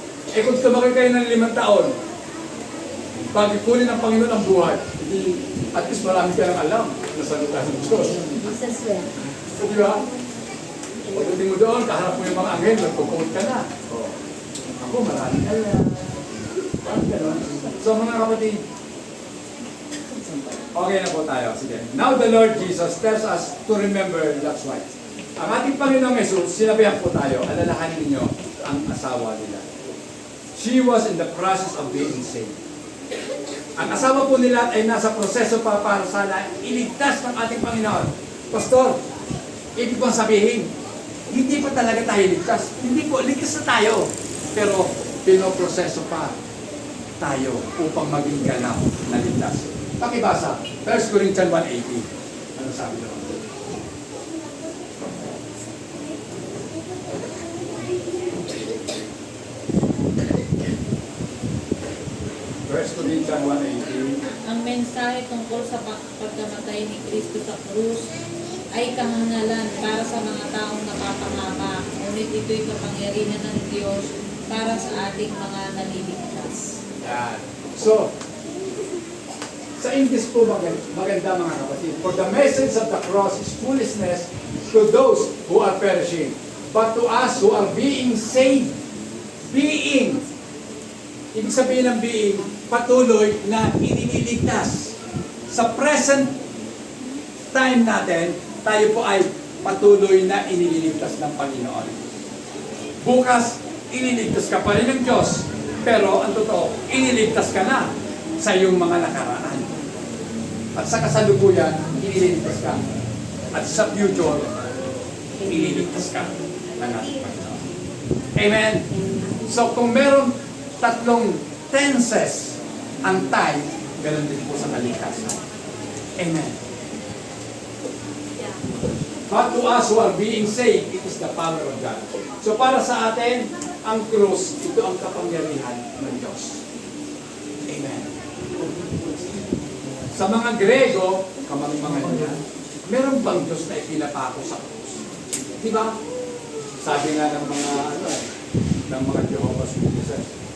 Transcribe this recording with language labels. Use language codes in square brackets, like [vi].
[tl] Eh kung tumakay kayo ng 5 taon, pag ikunin ng Panginoon ang buhay, hindi, at least marami ka nang alam na salita ng Diyos. Jesus well. So, di ba? Pagdating mo doon, kaharap mo yung mga anghel, nagpo-quote ka na. O, ako marami alam. Parang gano'n. So mga kapatid, okay na po tayo. Sige. [en] Now the Lord Jesus tells us to remember that's right. [tl] Ang ating Panginoong Jesus, sinabihan po tayo, alalahanin ninyo ang asawa nila. [en] She was in the process of being saved. [tl] Ang asawa po nila ay nasa proseso pa para sana iligtas ng ating Panginoon. Pastor, ibig kong sabihin, hindi pa talaga tayo ligtas. Hindi po, ligtas na tayo. Pero pinoproseso pa tayo upang maging ganap na ligtas. Pakibasa, 1 Corinthians 1:18. Ano sabi doon? [en] First Corinthians 1:18. [tl] Ang mensahe tungkol sa pagkamatay ni Kristo sa krus ay kahangalan para sa mga taong napapangama, ngunit ito'y kapangyarihan ng Diyos para sa ating mga naliligtas. Yan. So, sa English po maganda mga kapatid. [en] For the message of the cross is foolishness to those who are perishing, but to us who are being saved. [tl] Being. Ibig sabihin ng being, patuloy na iniligtas. Sa present time natin, tayo po ay patuloy na iniligtas ng Panginoon. Bukas, iniligtas ka pa rin ng Diyos. Pero ang totoo, iniligtas ka na sa iyong mga nakaraan. At sa kasalukuyan, iniligtas ka. At sa future, iniligtas ka ng ating Panginoon. Amen? So kung meron 3 tenses ang time, ganoon din po sa kaligtasan. Amen. [en] But to us who are being saved, it is the power of God. [tl] So para sa atin, ang krus, ito ang kapangyarihan ng Diyos. Amen. Sa mga Grego, kamang-mangan yan, meron bang Diyos na ipinapako sa krus? Diba? Sabi nga ng mga, ng mga Jehovah's Witnesses,